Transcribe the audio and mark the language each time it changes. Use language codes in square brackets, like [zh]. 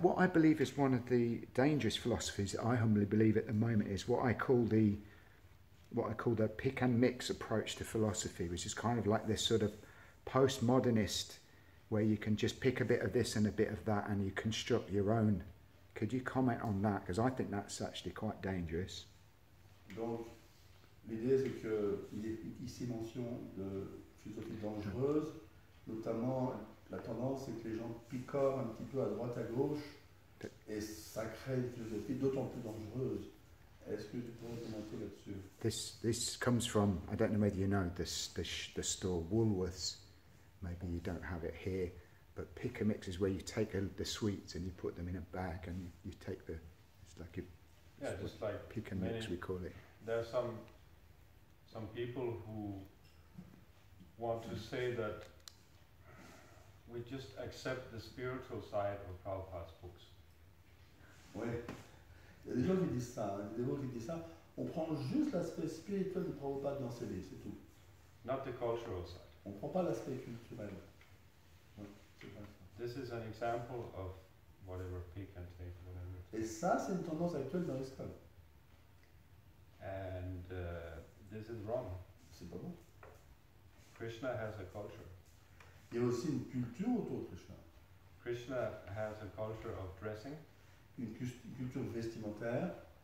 [en] What I believe is one of the dangerous philosophies that I humbly believe at the moment is what I call the pick and mix approach to philosophy, which is kind of like this sort of postmodernist, where you can just pick a bit of this and a bit of that and you construct your own. Could you comment on that? Because I think that's actually quite dangerous. [fr] Donc, l'idée c'est qu'il est ici mention de philosophie dangereuse, notamment la tendance c'est que les gens picorent un petit peu à droite à gauche et ça crée une philosophie d'autant plus dangereuse. Est-ce que tu pourrais commenter là-dessus? [en] This comes from, I don't know whether you know the store Woolworths. Maybe you don't have it here, but pick a mix is where you take the sweets and you put them in a bag and you take it's like just like pick and mix we call it. There are some people who want to say that we just accept the spiritual side of Prabhupada's books. [fr] Oui. Il y a des gens qui disent ça, hein. Des gens qui disent ça. On prend juste l'aspect spirituel de Prabhupada dans ses livres, c'est tout. [en] Not the cultural side. [fr] On ne prend pas l'aspect culturel. Ouais, c'est pas ça. [en] This is an example of whatever pick and take, whatever. [fr] Et ça, c'est une tendance actuelle dans l'ISKCON. [en] And this is wrong. [fr] C'est pas bon. [en] Krishna has a culture. [fr] Il y a aussi une culture autour de Krishna. [en] Krishna has a culture of dressing. [fr] Une culture vestimentaire.